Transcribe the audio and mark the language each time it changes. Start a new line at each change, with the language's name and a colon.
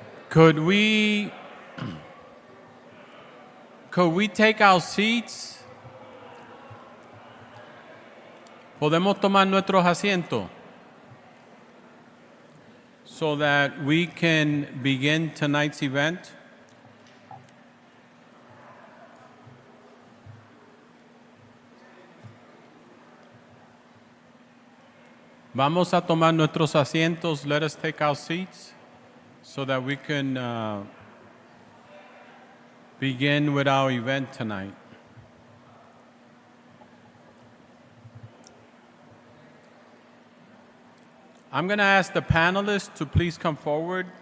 English: Could we take our seats?
Spanish: ¿Podemos tomar nuestros asientos?
English: So that we can begin tonight's event.
Spanish: Vamos a tomar nuestros asientos.
English: Let us take our seats so that we can begin with our event tonight. I'm going to ask the panelists to please come forward.